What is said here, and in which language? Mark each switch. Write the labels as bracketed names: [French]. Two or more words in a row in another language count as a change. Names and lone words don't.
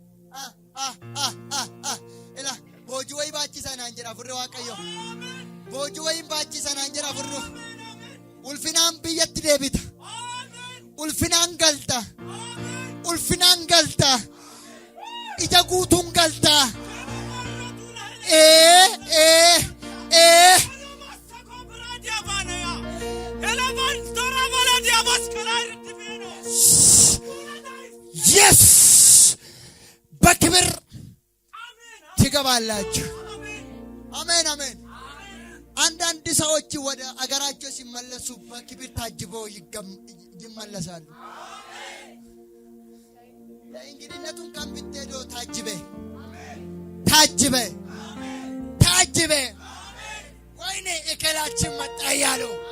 [Oromo] Ela boojuu wayii baachisaa naan jedha afurri Waaqayyo. Boojuu wayii baachisaa naan jedha afurri. Ulfinaan biyyatti deebita. Ulfinaan galta. Ija guutuun galta. Yes! [Amharic] በክብር ትገባላችሁ። አሜን። አንዳንድ ሰዎች ወደ አገራቸው ሲመለሱ በክብር ታጅበው ይመለሳሉ። ለእንግድነቱን ቀን ብትሄዱ ታጅበ ወይኔ እከላችን መጣ እያሉ